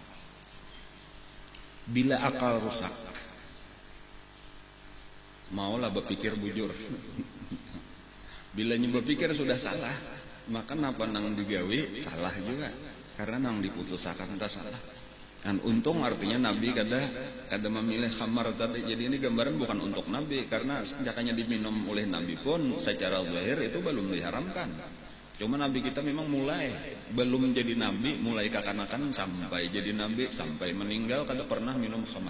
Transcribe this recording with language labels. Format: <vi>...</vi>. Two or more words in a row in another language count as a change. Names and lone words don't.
<bjn>Bila akal rusak, maulah berpikir bujur. Bila berpikir sudah salah, maka napa nang digawe salah juga, karena nang diputusakan tak salah. Dan untung artinya Nabi kada memilih khamar tadi.</bjn> <id>Jadi ini gambaran bukan untuk Nabi, karena sejaknya diminum oleh Nabi pun secara zahir itu belum diharamkan.</id> <bjn>Cuma Nabi kita memang mulai belum jadi Nabi, mulai kekanakan sampai jadi Nabi sampai meninggal kada pernah minum khamar.</bjn>